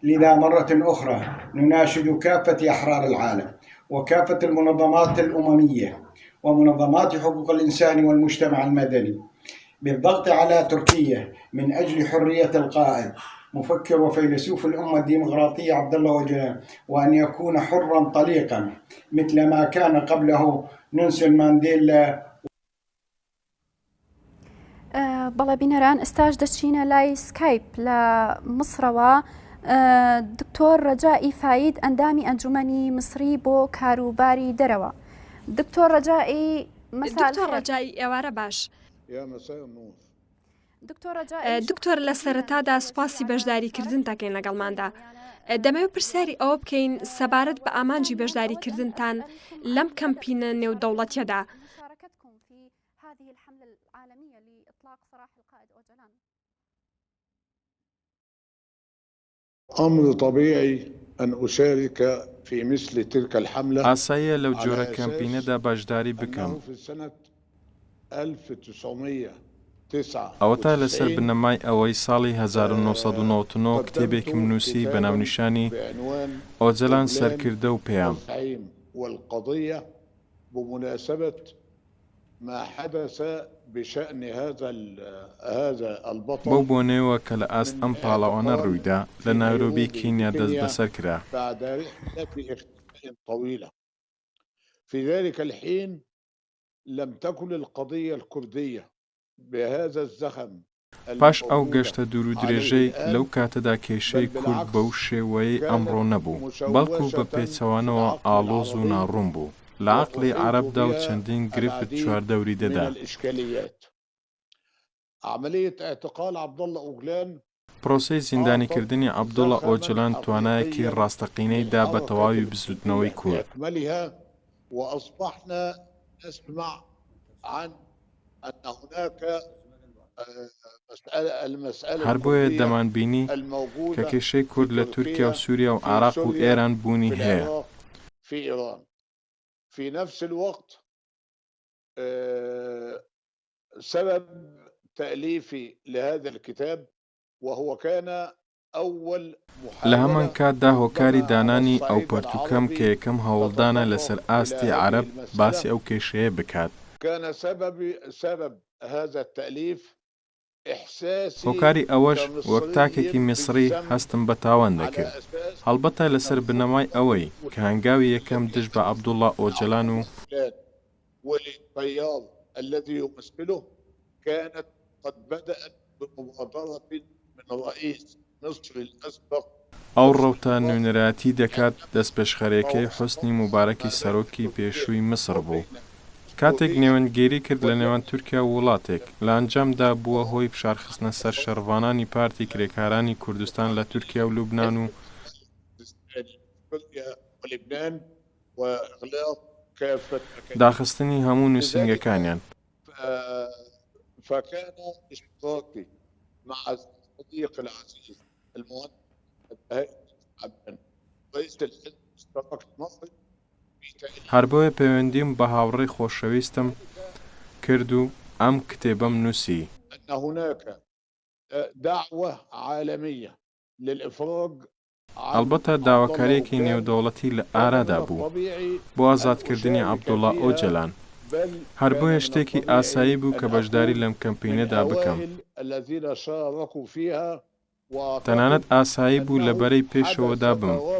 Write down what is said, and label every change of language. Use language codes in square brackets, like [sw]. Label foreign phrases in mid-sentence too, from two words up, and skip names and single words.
[ar] لذا مرة أخرى نناشد كافة أحرار العالم وكافة المنظمات الأممية ومنظمات حقوق الإنسان والمجتمع المدني بالضغط على تركيا من أجل حرية القائد مفكر وفيلسوف الأمة الديمقراطية عبد الله أوجلان وأن يكون حرا طليقا مثل ما كان قبله نيلسون مانديلا. [ckb] بەڵێ بینەران ئێستاش دەچینە لای سکایپ لە مصرەوە دکتۆر ڕەجائی فاید ئەندامی ئەنجومەنی مصری بۆ کاروباری دەرەوە. دکتۆر ڕەجائی ڕەجائی ئێوارە باش. دکتۆر لە سەرەتادا سوپاسی بەشداریکردن دەکەین لەگەڵماندا. دەمەوێت پرسیاری ئەوە بکەین سەبارەت بە ئامانجی بەشداریکردنتان لەم کەمپینە نێودەوڵەتیەدا. [ar] أمر طبيعي أن أشارك في مثل تلك الحملة. [ckb] ئاساییە لەو جۆرە کەمپینەدا بەشداری بکەم. ئەوەتا لەسەر بنەمای ئەوەی ساڵی 1999 کتێبێکم نووسی بە ناونیشانی ئۆجەلان سەرکردە و پێیام. [ar] ما حدث بشأن هذا البطل [ckb] بۆ بۆنەوە کە لە ئاست ئەم پاڵەوانە ڕوویدا لە نایرۆبی کینیا دەست بەسەر کرا. [ar] بعد رحلة اختفاء طويلة في ذلك الحين لم تكن القضية الكردية بهذا الزخم [ckb] پاش ئەو گەشتە دوور و درێژەی لەو کاتەدا کێشەی کورد بەو شێوەیەی ئەمڕۆ نەبوو، بەڵکو بە پێچەوانەوە ئاڵۆز و ناڕوون بوو لە عەقڵی عەرەبدا و چەندین گرفت چواردەوری دەدا. پرۆسەی زیندانیکردنی عەبدوڵڵا ئۆجلان توانایەکی ڕاستەقینەی دا بە تەواوی بزوتنەوەی کورد. هەر بۆیە دەمانبینی کە کێشەی کورد لە تورکیا و سووریا و عێراق و ئێران بوونی هەیە. [ar] في نفس الوقت سبب تأليفي لهذا الكتاب وهو كان أول [ckb] لە هەمان کاتدا هۆکاری دانانی ئەو پەرتووکەم کە یەکەم هەوڵدانە لەسەر ئاستی عەرەب باسی ئەو کێشەیە بکات. [ar] كان سبب هذا التأليف [ckb] هۆکاری ئەوەش وەک تاکێکی میسری هەستم بە تاوان دەکرد، هەڵبەتە لەسەر بنەمای ئەوەی کە هەنگاوی یەکەم دژ بە عەبدوڵڵا ئۆجلان و [ar] الذي يمثله كانت قد بدأت بمبادرة من رئيس مصر الأسبق [ckb] ئەو ڕەوتە نوێنەرایەتی دەکات دەستپێشخەرێکەی حوسنی موبارەکی سەرۆکی پێشووی مسر بوو. کاتێک نێوەندگێری کرد لە نێوان تورکیا و وڵاتێک لە ئەنجامدا بووە هۆی فشارخستنە سەر شەڕڤانانی پارتی کرێکارانی کوردستان لە تورکیا و لوبنان و داخستنی هەموو نووسنگەکانیان. [ar] فكان اشتراكي مع الصديق العزيز المهندس عبدان رئيس الحزب الاشتراكي المصري [ckb] هەر بۆیە پەیوەندیم بە هاوڕێی خۆشەویستم کرد و ئەم کتێبەم نووسی. [ar] أن هناك دعوة عالمية للإفراج [ckb] ئەلبەتە داواکاریەکی نێودەوڵەتی لە ئارادا بوو بۆ ئازادکردنی عەبدوڵڵا ئۆجلان، هەر بۆیە شتێکی ئاسایی بوو کە بەشداری لەم کەمپینەدا بکەم. تەنانەت ئاسایی بوو لەبەرەی پێشەوەدا بم.